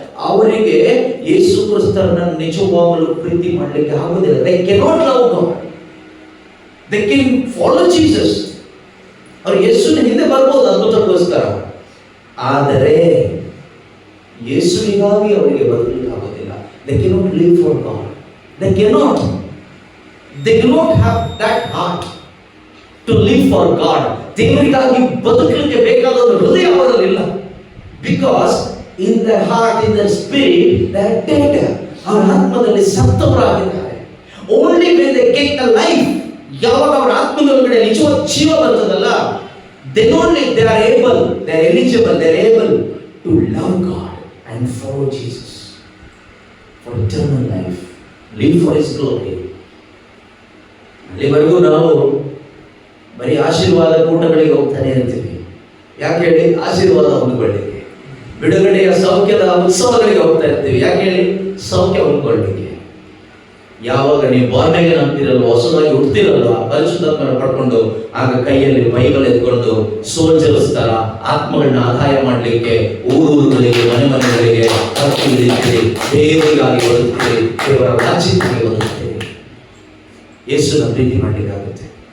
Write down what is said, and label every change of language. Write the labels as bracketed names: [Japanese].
[Kannada] ಅವರಿಗೆ ಯೇಸು ಕ್ರಿಸ್ತರನ್ನ ನಿಜವಾಗಲೂ ಪ್ರೀತಿ ಮಾಡಲಿಕ್ಕೆ ಆಗುವುದಿಲ್ಲ. [English] They cannot love God. They can follow Jesus. [Kannada] ಅವರು ಯೇಸುವಿನ ಹಿಂದೆ ಬರ್ಬೋದು ಅದ್ಭುತಕ್ಕೋಸ್ಕರ, ಆದರೆ ಯೇಸುವಿಗಾಗಿ ಅವರಿಗೆ ಬದುಕಲಿಕ್ಕೆ ಆಗೋದಿಲ್ಲ. [English] They cannot live for God. They cannot have that heart to live for God. [Kannada] ದೇವರಿಗಾಗಿ ಬದುಕಲಿಕ್ಕೆ ಬೇಕಾದ ಒಂದು ಹೃದಯ ಅವರಲ್ಲಿಲ್ಲ. [English] Because in their heart, in their spirit, they are dead. [Kannada] ಅವರ ಆತ್ಮದಲ್ಲಿ ಸತ್ತವರಾಗಿದ್ದಾರೆ. [English] Only when they get a life, [Kannada] ಯಾವಾಗ ಅವರ ಆತ್ಮದೊಳಗಡೆ ನಿಜವಾದ ಜೀವ ಬರ್ತದಲ್ಲ, [English] then only they are eligible, they are able to love God and follow Jesus for eternal life, live for His glory. [Kannada] ಅಲ್ಲಿವರೆಗೂ ನಾವು ಬರೀ ಆಶೀರ್ವಾದ ಕೂಟಗಳಿಗೆ ಹೋಗ್ತಾನೆ ಇರ್ತೀವಿ. ಯಾಕೆ ಹೇಳಿ? ಆಶೀರ್ವಾದ ಹೊಂದ್ಕೊಳ್ಳಿಕ್ಕೆ. ಬಿಡುಗಡೆಯ ಸೌಖ್ಯದ ಉತ್ಸವಗಳಿಗೆ ಹೋಗ್ತಾ ಇರ್ತೀವಿ. ಯಾಕೆ ಹೇಳಿ? ಸೌಖ್ಯ ಹೊಂದ್ಕೊಳ್ಳಿಕ್ಕೆ. ಯಾವಾಗ ನೀವು ಬಾರ್ನ್ ಅಗೇನ್ ಅಂತೀರಲ್ವ, ಹೊಸದಾಗಿ ಹುಡ್ತಿರಲ್ವ, ಪರಿಶುದ್ಧಾತ್ಮನ ಪಡ್ಕೊಂಡು ಆಗ ಕೈಯಲ್ಲಿ ಬೈಬಲ್ ಎತ್ಕೊಂಡು ಸೋಲ್ಜರ್ಸ್ ತರ ಆತ್ಮಗಳನ್ನ ಆದಾಯ ಮಾಡಲಿಕ್ಕೆ ಊರುಗಳಿಗೆ ಮನೆಗಳಿಗೆ ಬರ್ತೀರಿ, ದೇವರಿಗಾಗಿ ಬದುಕ್ತೀರಿ, ದೇವರ ರಾಜ್ಯಕ್ಕಾಗಿ ಬದುಕ್ತೀರಿ, ಯೇಸುನ ಪ್ರೀತಿ ಮಾಡಲಿಕ್ಕಾಗುತ್ತೆ.